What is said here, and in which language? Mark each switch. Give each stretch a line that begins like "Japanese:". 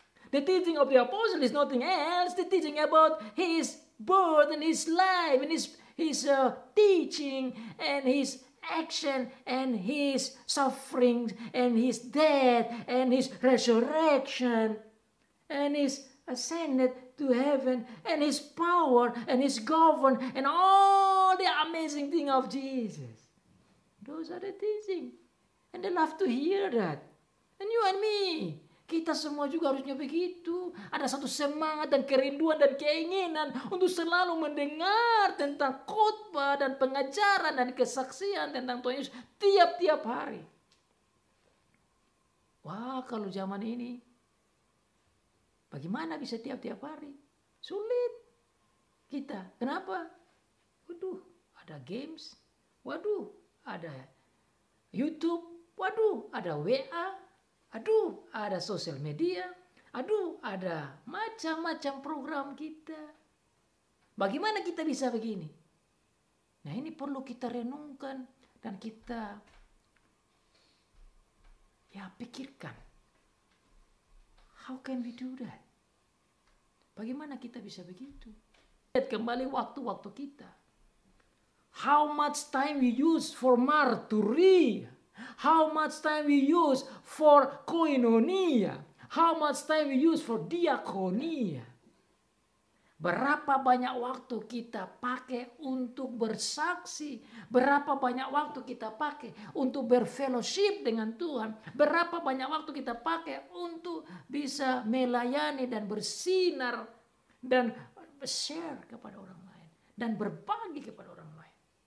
English: The teaching of the apostle is nothing else. The teaching about his birth and his life and his teaching and his action and his suffering and his death and his resurrection and his ascended to heaven and his power and his govern and all the amazing thing of Jesus. Those are the teaching. And they love to hear that. And you and me.
Indonesian: Kita semua juga harusnya begitu. Ada satu semangat dan kerinduan dan keinginan untuk selalu mendengar tentang khotbah dan pengajaran dan kesaksian tentang Tuhan Yesus tiap-tiap hari. Wah, kalau zaman ini bagaimana bisa tiap-tiap hari? Sulit kita. Kenapa? Waduh, ada games. Waduh, ada YouTube. Waduh, ada WA. Aduh, ada sosial media. Aduh, ada macam-macam program kita. Bagaimana kita bisa begini? Nah, ini perlu kita renungkan dan kita pikirkan.
English: How can we do that?
Indonesian: Bagaimana kita bisa begitu? Lihat kembali waktu-waktu kita.
English: How much time we use for martyri? How much time we use for koinonia? How much time we use for diakonia?
Indonesian: Berapa banyak waktu kita pakai untuk bersaksi? Berapa banyak waktu kita pakai untuk berfellowship dengan Tuhan? Berapa banyak waktu kita pakai untuk bisa melayani dan bersinar dan share kepada orang lain dan berbagi kepada orang lain?